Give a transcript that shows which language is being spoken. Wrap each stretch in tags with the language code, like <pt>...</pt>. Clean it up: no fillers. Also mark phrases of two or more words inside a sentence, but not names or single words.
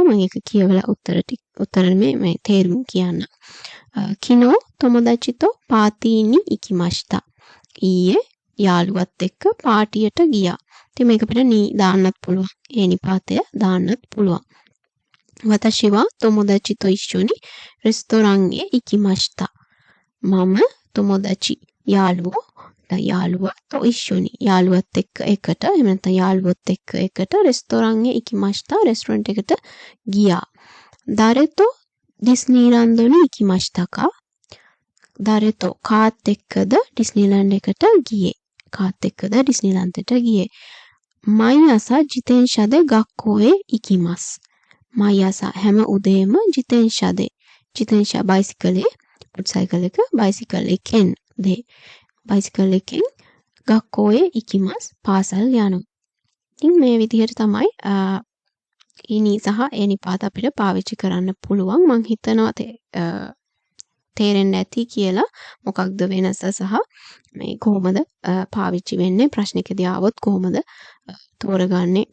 <si>මම ඒක කියවලා උත්තර මේ තේරුම් කියන්න.</si> <ja>昨日友達とパーティーに行きました.</ja> <si>ඊයේ යාළුවත් එක්ක පාටියට ගියා. ඉතින් මේක අපිට නී දාන්නත් පුළුවන්. ඒ නිපාතය දාන්නත් පුළුවන්.</si> <ja>වතශි は友達と一緒にレストランへ行きました.</ja> <si>මම tomodachi යාළුවෝ යාළුවා</si> <ja>と一緒に</ja> <si>යාළුවත් එක්ක එකට එහෙම නැත්නම් යාළුවොත් එක්ක එකට රෙස්ටෝරන්ට් එකේ ikimashita රෙස්ටෝරන්ට් එකට ගියා.</si> <ja>誰とディズニーランドに行きましたか?</ja> <si>Dareto කාත් එක්කද ඩිස්නිලන්ඩ් එකට ගියේ. කාත් එක්කද ඩිස්නිලන්ඩ් එකට ගියේ.</si> <ja>毎朝 自転車で学校へ行きます.</ja> <si>毎朝 හැම උදේම 自転車 බයිසිකලේ මොටර් එක බයිසිකල් එකෙන් බයිසිකල් එකෙන්</si> <ja>学校へ行きます.</ja> <si>පාසල් යනවා. ඉතින් මේ විදිහට තමයි ඉනි සහ ඒ නිපාත අපිට පාවිච්චි කරන්න පුළුවන්. මම හිතනවා තේරෙන්නේ නැති කියලා මොකක්ද වෙනස සහ මේ කොහොමද පාවිච්චි වෙන්නේ ප්‍රශ්නිකදී ආවොත් කොහොමද තෝරගන්නේ කියලා.</si>